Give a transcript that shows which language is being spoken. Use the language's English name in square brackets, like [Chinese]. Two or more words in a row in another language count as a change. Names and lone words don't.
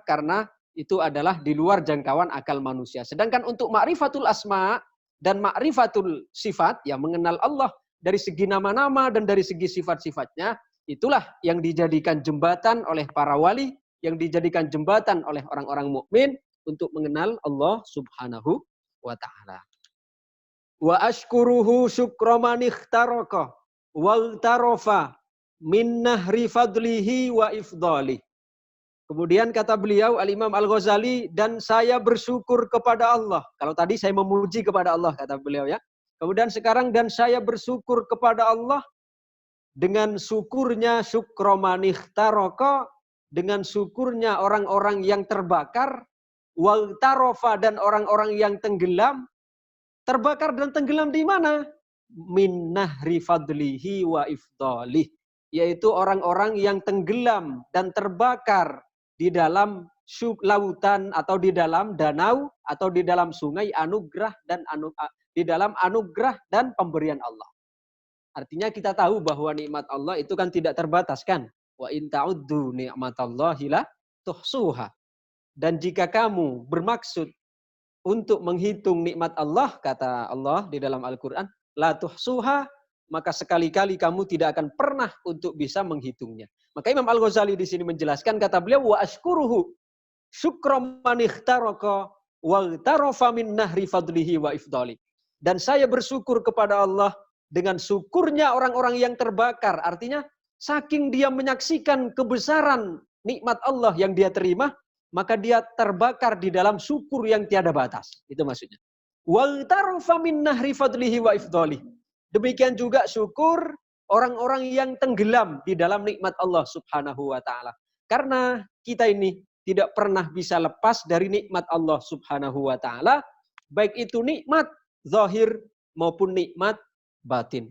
[Indonesian] Karena itu adalah di luar jangkauan akal manusia. Sedangkan untuk [Arabic] معرفة الأسماء [Indonesian] dan [Arabic] معرفة الصفات, [Indonesian] ya mengenal Allah dari segi nama-nama dan dari segi sifat-sifatnya, itulah yang dijadikan jembatan oleh para wali, yang dijadikan jembatan oleh orang-orang mukmin untuk mengenal Allah [Arabic] سبحانه وتعالى. وأشكره شكر من احترق واغترف من نهر فضله وإفضاله. [Indonesian] Kemudian kata beliau Al-Imam Al-Ghazali, dan saya bersyukur kepada Allah. Kalau tadi saya memuji kepada Allah kata beliau ya. Kemudian sekarang dan saya bersyukur kepada Allah dengan syukurnya [Arabic] شكر من احترق, [Indonesian] dengan syukurnya orang-orang yang terbakar, [Arabic] واغترف [Indonesian] dan orang-orang yang tenggelam. Terbakar dan tenggelam di mana? [Arabic] من نهر فضله وإفضاله. [Indonesian] Yaitu orang-orang yang tenggelam dan terbakar di dalam lautan atau di dalam danau atau di dalam sungai anugerah dan di dalam anugerah dan pemberian Allah. Artinya kita tahu bahwa nikmat Allah itu kan tidak terbatas kan? [Arabic] وإن تعدوا نعمة الله لا تحصوها. [Indonesian] Dan jika kamu bermaksud untuk menghitung nikmat Allah, kata Allah di dalam Al-Quran, [Arabic] لا تحصوها, [Indonesian] maka sekali-kali kamu tidak akan pernah untuk bisa menghitungnya. Maka Imam Al-Ghazali di sini menjelaskan, kata beliau, [Arabic] وأشكره شكر من احترق واغترف من نهر فضله وإفضاله. [Indonesian] Dan saya bersyukur kepada Allah dengan syukurnya orang-orang yang terbakar. Artinya, saking dia menyaksikan kebesaran nikmat Allah yang dia terima, maka dia terbakar di dalam syukur yang tiada batas. Itu maksudnya. [Arabic] واغترف من نهر فضله وإفضاله. [Indonesian] Demikian juga syukur orang-orang yang tenggelam di dalam nikmat Allah [Arabic] سبحانه وتعالى. [Indonesian] Karena kita ini tidak pernah bisa lepas dari nikmat Allah [Arabic] سبحانه وتعالى, [Indonesian] baik itu nikmat zahir maupun nikmat batin.